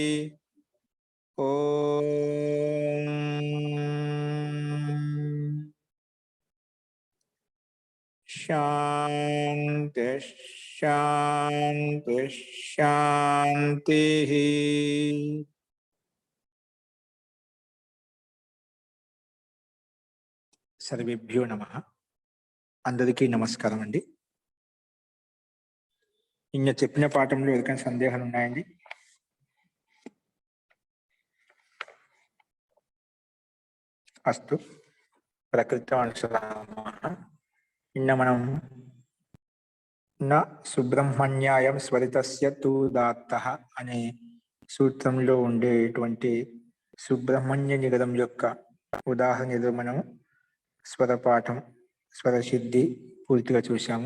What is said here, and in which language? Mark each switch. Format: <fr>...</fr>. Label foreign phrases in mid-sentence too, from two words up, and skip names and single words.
<sa>ओम शांति शांति शांति। सर्वेभ्यो नमः।</sa> <te>అందరికీ నమస్కారం అండీ। నిన్న చెప్పిన పాఠంలో ఏదైనా సందేహాలు ఉన్నాయండి?</te> <sa>అస్తు ప్రకృతానుసరామః.</sa> <te>నిన్న మనం</te> <sa>న సుబ్రహ్మణ్యాయం స్వరితస్య తు దాత్తః</sa> <te>అనే సూత్రంలో ఉండేటువంటి సుబ్రహ్మణ్య నిగదం యొక్క ఉదాహరణ ఏదో మనం స్వరపాఠం స్వరసిద్ధి పూర్తిగా చూసాము.</te>